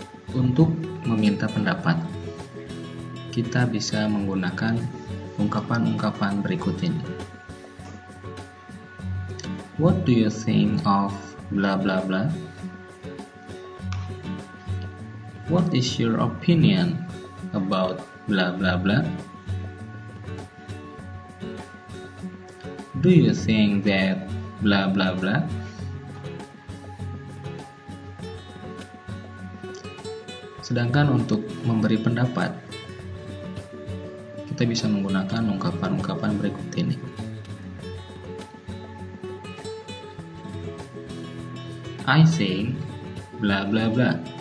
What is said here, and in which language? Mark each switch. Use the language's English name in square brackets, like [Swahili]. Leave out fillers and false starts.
[Indonesian] Untuk meminta pendapat, kita bisa menggunakan ungkapan-ungkapan berikut ini. [English] What do you think of blah blah blah? What is your opinion about blah blah blah? Do you think that blah blah blah? [Indonesian] Sedangkan untuk memberi pendapat, kita bisa menggunakan ungkapan-ungkapan berikut ini. [English] I think blah blah blah.